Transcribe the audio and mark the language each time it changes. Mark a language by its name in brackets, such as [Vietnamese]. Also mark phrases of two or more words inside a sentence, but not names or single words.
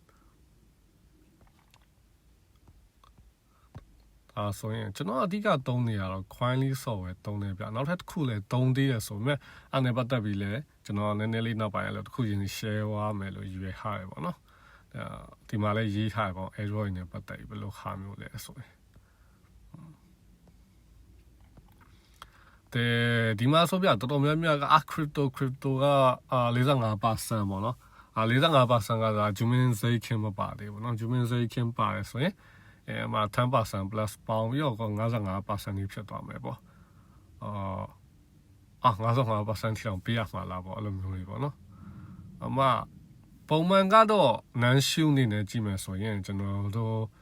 [Burmese] ဆိုရင်ကျွန်တော်အဓိကသုံးနေရတော့ Coinly software သုံးနေပြနောက်ထပ်တစ်ခုလည်းသုံးသေးတယ်ဆိုပေမဲ့အဲ့နဲ့ပတ်သက်ပြီးလည်းကျွန်တော်နည်းနည်းလေးနောက်ပိုင်းလည်းတစ်ခုချင်း share ဝါမယ်လို့ရွေးထားရပေါ့နော်ဒီမှာလည်းရေးထားရပေါ့ Android နဲ့ပတ်သက်ပြီးဘယ်လိုဟာမျိုးလဲဆိုရင် ဒီမှာဆိုပြတော်တော်များများကcrypto က45% ပေါ့နော်45% ကဒါ Jumin Zeikin မပါသေးဘူးเนาะ Jumin Zeikin ပါတယ်ဆိုရင်မှာ10% plus ပေါင်းပြီးတော့55% ကြီးဖြစ်သွားမယ်ပေါ့ 55% ထိအောင်ပေးရမှာလားပေါ့အဲ့လိုမျိုးတွေပေါ့နော်ပုံမှန်ကတော့ non shoe နေနဲ့ကြည့်မယ်ဆိုရင်ကျွန်တော်တို့